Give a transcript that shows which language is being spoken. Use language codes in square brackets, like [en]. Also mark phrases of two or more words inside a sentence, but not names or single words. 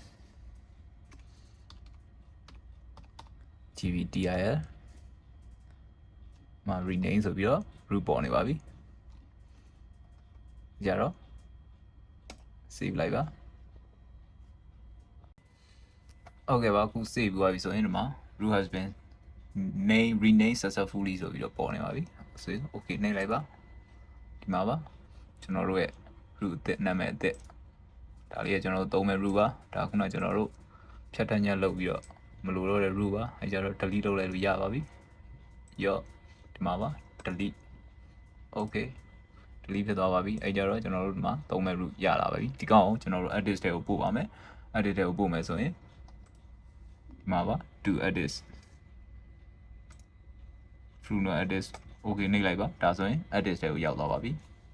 [my] GBTIR မှာ rename ဆိုပြီးတော့ root ပေါ်နေပါပြီကြတော့ save လိုက်ပါဟုတ်ကဲ့ပါအခု save သွားပြီဆိုရင်ဒီမှာ [en] root has been rename successfully [my] ဆိုပြီးတော့ပေါ်နေပါ ပြီဆို okay နှိပ်လိုက်ပါဒီမှာပါကျွန်တော်တို့ရဲ့ root အသစ်နာမည်အသစ်ဒါလေးကကျွန်တော်တို့သုံးမဲ့ root ပါ ဒါခုနကကျွန်တော်တို့ဖြတ်တန်းညက်လုပ်ပြီးတော့မလိုတော့တဲ့ root ပါအဲကြတော့ delete လုပ်လိုက်လို့ရပါပြီရော့ဒီမှာပါ [en] delete okay delete [my] ဖြစ်သွားပါပြီအဲကြတော့ကျွန်တော်တို့ဒီမှာသုံးမဲ့ root ရလာပါပြီဒီကောင်ကိုကျွန်တော်တို့ edit တွေကိုပို့ပါမယ် edit တွေကိုပို့မယ်ဆိုရင်ဒီမှာပါ [en] to edit through no edit [my] okay နှိပ်လိုက်ပါဒါဆိုရင် edit တွေကိုရောက်သွားပါပြီ